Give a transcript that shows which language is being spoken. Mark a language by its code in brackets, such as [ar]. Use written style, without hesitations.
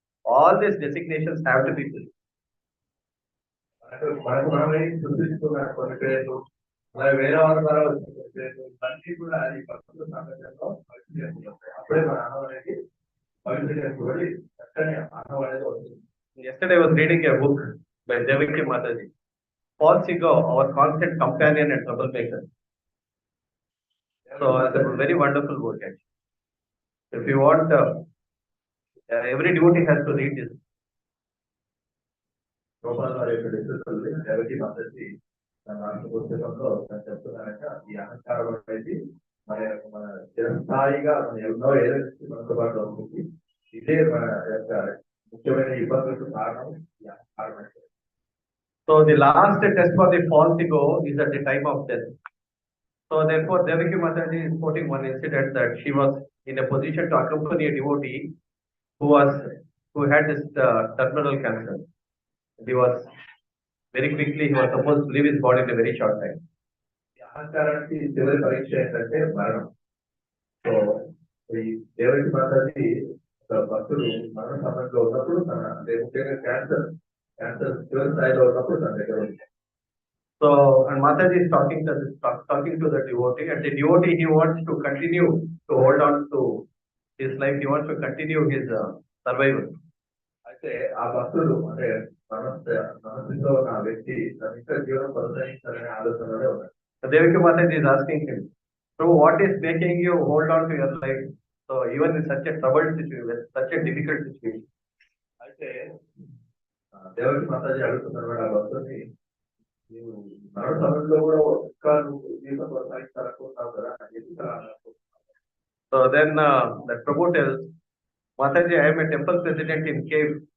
[en] All these designations have to be filled. [te] మనకు మనమే సృష్టిస్తున్న కొన్ని పేర్లు, అలాగే వేరే వాళ్ళ ద్వారా వచ్చిన పేర్లు, ఇవన్నీ కూడా అది భక్తుల సాంగత్యంలో పవిత్రీకరించబడతాయి. అప్పుడే మన అహం అనేది పవిత్రీకరించబడి చక్కని అహం అనేది వస్తుంది. [en] Yesterday I was reading a book by Devaki Mataji, False Ego, Our Constant Companion and Troublemaker. So it's a very wonderful book actually. If you want, every devotee has to read this. [te] Gopal వారి యొక్క డిస్కషన్లు దేవకి మాతాజీ తన పుస్తకంలో చెప్తున్నారంట, ఈ అహంకారం అనేది మన చిరస్థాయిగా మన ఎన్నో ఏదైతే మనతో పాటు ఉంటుంది, ఇదే మన యొక్క ముఖ్యమైన ఇబ్బందులకు కారణం ఈ అహంకారం. [en] So the last test for the false ego is at the time of death. So therefore, Devaki Mataji is quoting one incident that she was in a position to accompany a devotee who had this terminal cancer. He was very quickly, he was supposed to leave his body in a very short time. [te] అహంకారానికి చివరి పరీక్ష ఏంటంటే మరణం. So ఈ దేవకి మాతాజీ భక్తులు మరణ సమయంలో ఉన్నప్పుడు తన అంటే ముఖ్యంగా క్యాన్సర్ చివరి స్థాయిలో ఉన్నప్పుడు తన దగ్గర ఉంది. [en] So, and Mataji is talking to the devotee, and the devotee, he wants to continue to hold on to his life. He wants to continue his survival. [te] అయితే ఆ భక్తుడు అంటే మనసులో ఉన్న ఆ వ్యక్తి తన ఇంకా జీవనం కొనసాగించాలనే ఆలోచనలోనే ఉన్నాడు. [en] Devaki Mataji is asking him, so what is making you hold on to your life? So even in such a troubled situation, such a difficult situation. [te] అయితే దేవకి మాతాజీ అడుగుతున్నారు ఆ భక్తుడిని, నీవు మరణ సమయంలో కూడా ఇంకా నువ్వు జీవితం కొనసాగించాలనుకుంటున్నావు కదా, ఎందుకు అలా అనుకుంటున్నావు? [en] So then that Prabhu tells, Mataji, I am a temple president in KEIB.